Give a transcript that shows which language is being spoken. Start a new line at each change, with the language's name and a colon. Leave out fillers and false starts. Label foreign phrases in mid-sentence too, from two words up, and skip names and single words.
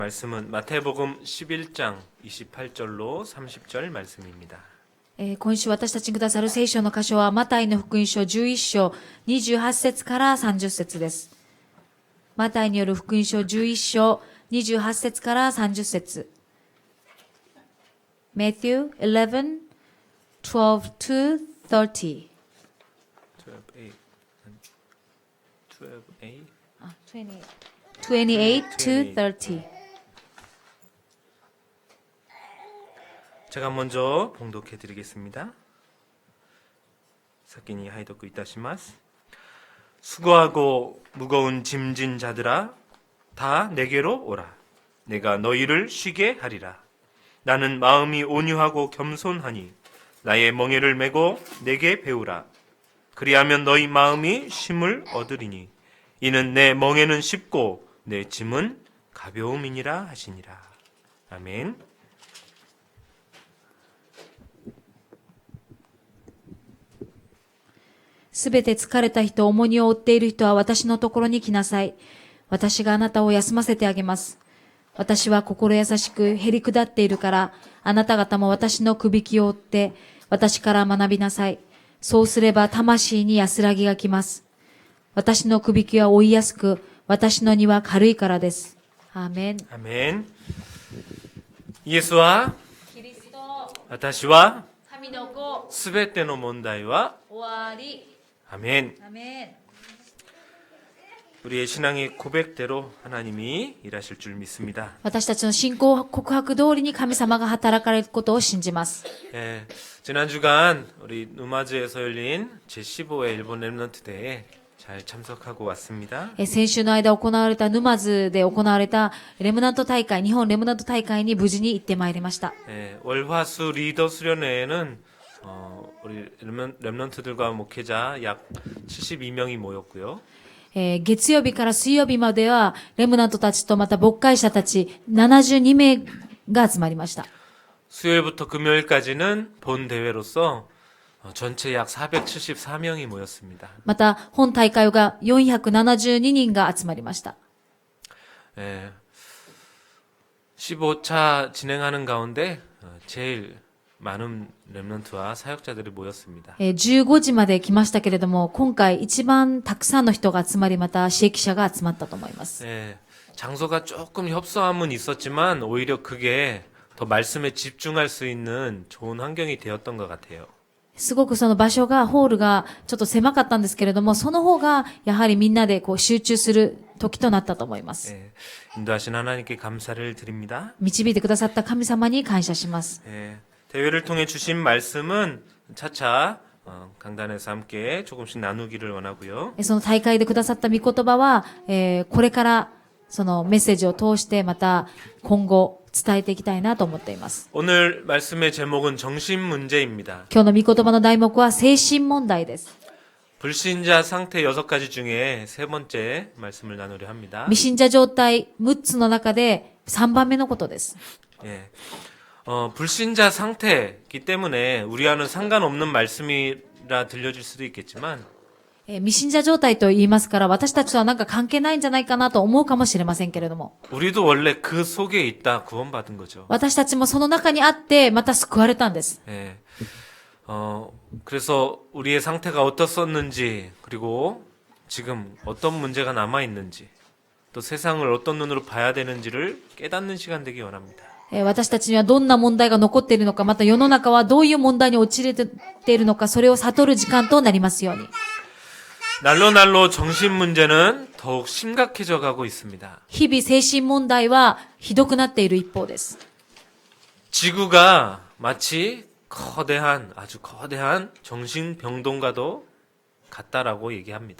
Korean: 말씀은 마태복음 11장 28절로 30절 말씀입니다.
Japanese: 今週私たちにくださる聖書の箇所は、マタイの福音書11章28節から30節です。マタイによる福音書11章28節から30 節。
English: Matthew 11, 12 to 30. 28 to 30.
Korean: 제가 먼저 봉독해 드리겠습니다.
Japanese: 先に拝読いたします.
Korean: 수고하고 무거운 짐진 자들아 다 내게로 오라. 내가 너희를 쉬게 하리라. 나는 마음이 온유하고 겸손하니 나의 멍에를 메고 내게 배우라. 그리하면 너희 마음이 쉼을 얻으리니 이는 내 멍에는 쉽고 내 짐은 가벼움이니라 하시니라. 아멘.
Japanese: すべて疲れた人、重荷を負っている人は私のところに来なさい。私があなたを休ませてあげます。私は心優しくへり下っているから、あなた方も私のくびきを追って、私から学びなさい。そうすれば魂に安らぎがきます。私のくびきは追いやすく、私の荷は軽いからです。アーメン。
Korean: 아멘. 예수와
Japanese: キリスト、私は神の子、すべての問題は終わり。
Korean: 아멘.
Japanese: アーメン。
Korean: 우리의 신앙의 고백대로 하나님이 일하실 줄 믿습니다.
Japanese: 私たちの信仰告白通りに神様が働かれることを信じます。
Korean: 예, 지난 주간 우리 누마즈에서 열린 제15회 일본 랩넌트 대회에 잘 참석하고 왔습니다.
Japanese: 先週の間行われた沼津で行われたレムナント大会、日本レムナント大会に無事に行ってまいりました。
Korean: 예, 월화수 리더 수련회에는 우리 랩넌트들과 목회자 약 72명이 모였고요.
Japanese: 月曜日から水曜日まではレムナントたちとまた牧会者たち72名が集まりました。
Korean: 수요일부터 금요일까지는 본 대회로서 전체 약 474명이 모였습니다.
Japanese: また本大会が472人が集まりました。
Korean: 예, 15차 진행하는 가운데 제일 많은 랩넌트와 사역자들이 모였습니다.
Japanese: 15 時まで来ましたけれども、今回一番たくさんの人が集まり、また刺激者が集まったと思います。
Korean: 예, 장소가 조금 협소함은 있었지만 오히려 그게 더 말씀에 집중할 수 있는 좋은 환경이 되었던 것 같아요.
Japanese: すごくその場所が、ホールがちょっと狭かったんですけれども、その方がやはりみんなでこう集中する時となったと思います。
Korean: 예, 인도하신 하나님께 감사를 드립니다.
Japanese: 導いてくださった神様に感謝します。
Korean: 예, 대회를 통해 주신 말씀은 차차 강단에서 함께 조금씩 나누기를 원하고요.
Japanese: その大会でくださった御言葉は、これからそのメッセージを通してまた今後伝えていきたいなと思っています。
Korean: 오늘 말씀의 제목은 정신 문제입니다.
Japanese: 今日の御言葉の題目は精神問題です。
Korean: 불신자 상태 6가지 중에 세 번째 말씀을 나누려 합니다.
Japanese: 未信者状態6つの中で3番目のことです。
Korean: 예. 불신자 상태이기 때문에 우리와는 상관없는 말씀이라 들려질 수도 있겠지만
Japanese: 未信者状態と言いますから、私たちとはなんか関係ないんじゃないかなと思うかもしれませんけれども、
Korean: 우리도 원래 그 속에 있다 구원받은 거죠.
Japanese: 私たちもその中にあってまた救われたんです。
Korean: 예. 그래서 우리의 상태가 어떻었는지, 그리고 지금 어떤 문제가 남아 있는지, 또 세상을 어떤 눈으로 봐야 되는지를 깨닫는 시간 되기 원합니다.
Japanese: 私たちにはどんな問題が残っているのか、また世の中はどういう問題に陥れているのか、それを悟る時間となりますように。
Korean: 날로 정신 문제는 더욱 심각해져 가고 있습니다.
Japanese: 日々精神問題はひどくなっている一方です。
Korean: 지구가 마치 아주 거대한 정신병동과도 같다라고 얘기합니다.